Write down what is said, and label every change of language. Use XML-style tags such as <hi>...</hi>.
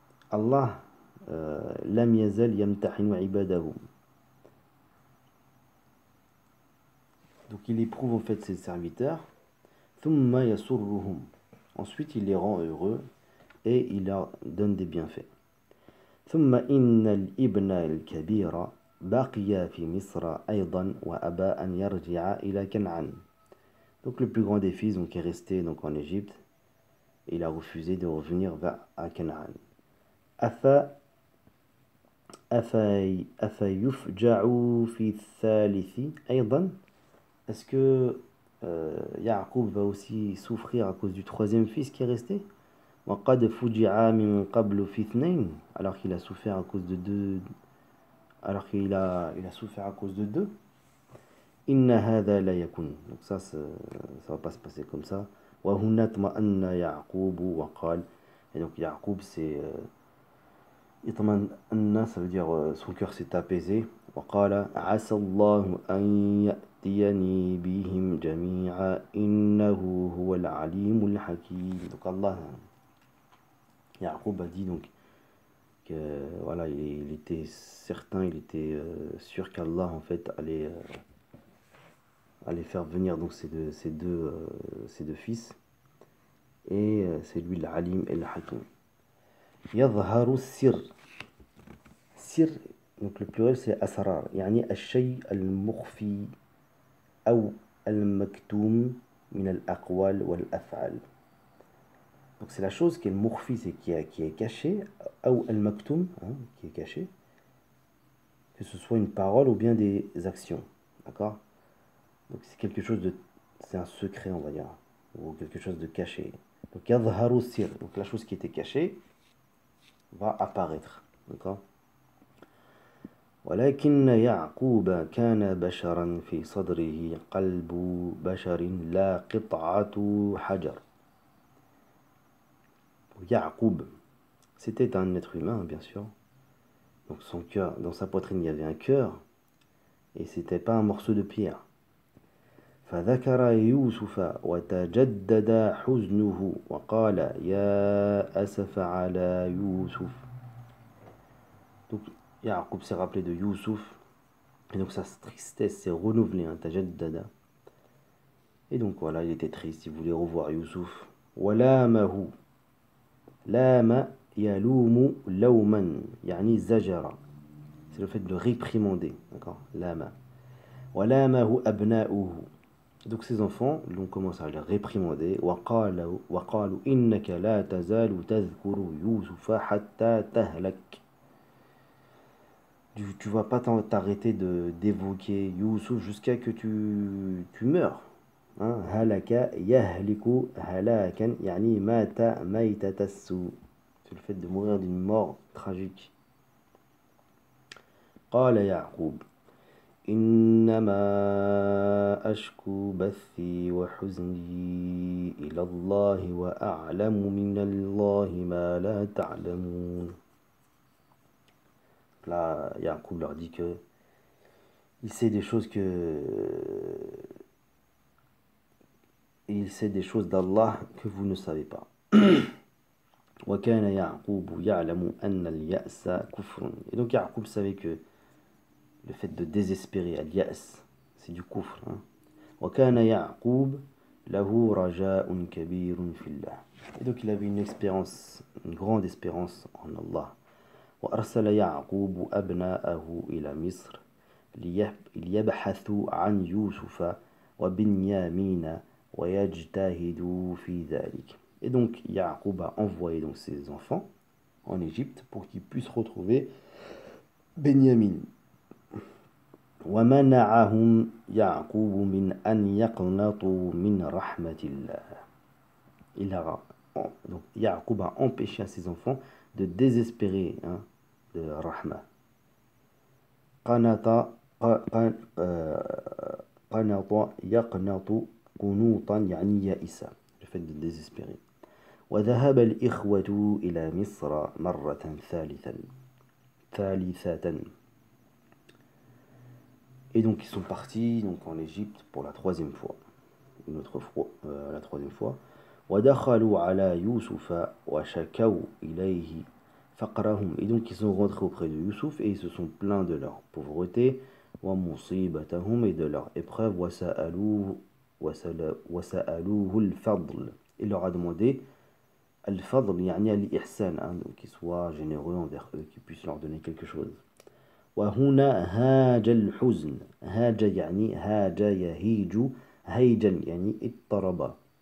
<ar>Allah lam yazal yamtahinu ibadahu.</ar> <fr>Donc il éprouve en fait ses serviteurs.</fr> <ar>Thumma yasurruhum.</ar> <fr>Ensuite il les rend heureux et il leur donne des bienfaits.</fr> <ar>ثم إن الابن الكبير بقي في مصر أيضا وأبى أن يرجع إلى كنعان.</ar> <fr>Donc le plus grand des fils donc, est resté donc, en Égypte. Il a refusé de revenir à Canaan.</fr> <ar>أفيفجع في الثالث أيضا.</ar> <fr>Est-ce que Ya'qub va aussi souffrir à cause du troisième fils qui est resté?</fr> <ar>وقد فجع من قبل في اثنين.</ar> <fr>Alors qu'il a souffert à cause de deux. Alors qu'il a souffert à cause de deux.</fr> <ar>إن هذا لا يكون.</ar> <fr>Donc ça va pas se passer comme ça.</fr> <ar>وهنا اطمأن يعقوب وقال.</ar> <fr>Et donc Ya'qub c'est</fr> <ar>اطمأن,</ar> <fr>ça veut dire son cœur s'est apaisé.</fr> <ar>وقال عسى الله أن يأتيني بهم جميعا إنه هو العليم الحكيم.</ar> <fr>Donc Allah, Ya'qub a dit donc que voilà, il était certain, il était sûr qu'Allah en fait allait faire venir donc ces deux fils, et c'est lui l'Alim et le Hakim.</fr> <ar>Yadharu sir. Sir,</ar> <fr>donc le pluriel c'est</fr> <ar>asrar, yani al-shay al-mukhfi</ar> <fr>ou</fr> <ar>al-maktoum min al-aqwal wal-af'al.</ar> <fr>Donc c'est la chose qui est le mukhfi, c'est qui est caché, ou al-maktoum, hein, qui est caché, que ce soit une parole ou bien des actions, d'accord? Donc c'est quelque chose de, c'est un secret on va dire, ou quelque chose de caché. Donc yadharu sir, donc la chose qui était cachée va apparaître, d'accord?</fr> <ar>ولكن يعقوب كان بشرا في صدره قلب بشر لا قطعة حجر.</ar> <fr>Ya'qub, c'était un être humain, bien sûr. Donc son cœur, dans sa poitrine, il y avait un cœur, et c'était pas un morceau de pierre.</fr> <ar>فذكر يوسف وتجدد حزنه وقال يا أسف على يوسف.</ar> <fr>Donc Ya'qub s'est rappelé de Youssouf, et donc sa tristesse s'est renouvelée, hein, tajaddada. Et donc voilà, il était triste, il voulait revoir Youssouf.</fr> <ar>ولامه. Lama yalumu lawman, yani zajara.</ar> <fr>C'est le fait de le réprimander, d'accord? Lama.</fr> <ar>Walamahu abna'uhu.</ar> <fr>Donc ses enfants l'ont commencé à le réprimander.</fr> <ar>وقالوا إنك لا تزال تذكر يوسف حتى تهلك.</ar> <fr>Tu vas pas t'arrêter d'évoquer Youssouf jusqu'à que tu meurs. Hein?</fr> <ar>Halaka yahliku halakan, yani mata maytata su.</ar> <fr>C'est le fait de mourir d'une mort tragique.</fr> <ar>قال يعقوب إنما أشكو بثي وحزني إلى الله وأعلم من الله ما لا تعلمون.</ar> <fr>Là, Ya'qub leur dit que il sait des choses d'Allah que vous ne savez pas.</fr> <ar>وكان يعقوب يعلم أن اليأس كفر.</ar> <fr>Et donc Ya'qub savait que le fait de désespérer, al-ya's, c'est du kufr. Hein.</fr> <ar>وكان يعقوب له رجاء كبير في الله.</ar> <fr>Et donc il avait une espérance, une grande espérance en Allah.</fr> <ar>وأرسل يعقوب أبناءه إلى مصر ليبحثوا عن يوسف وبنيامين ويجتهدوا في ذلك.</ar> <fr>Et donc Yaqub a envoyé donc ses enfants en Égypte pour qu'ils puissent retrouver Benyamin.</fr> <ar>ومنعهم يعقوب من أن يقنطوا من رحمة الله.</ar> <fr>Donc Yaqub a empêché à ses enfants de désespérer de Rahma.</fr> <ar>قنط يقنط قنوطا يعني يائسا,</ar> <fr>le fait de désespérer.</fr> <ar>وذهب الإخوة إلى مصر مرة ثالثة.</ar> <fr>Et donc ils sont partis donc en Égypte pour la troisième fois. La troisième fois.</fr> <ar>ودخلوا على يوسف وشكوا إليه فقرهم.</ar> <fr>Et donc ils sont rentrés auprès de Youssouf et ils se sont plaints de leur pauvreté,</fr> <ar>ومصيبتهم,</ar> <fr>et de leur épreuve,</fr> <ar>وسألوه الفضل.</ar> <fr>Il leur a demandé al-fadl,</fr> <ar>يعني al-ihsan,</ar> <fr>donc qu'ils soient généreux envers eux, qu'ils puissent leur donner quelque chose.</fr> <ar>وهنا هاج الحزن. هاج يعني هاج يهيج هيجا يعني اضطرب.</ar>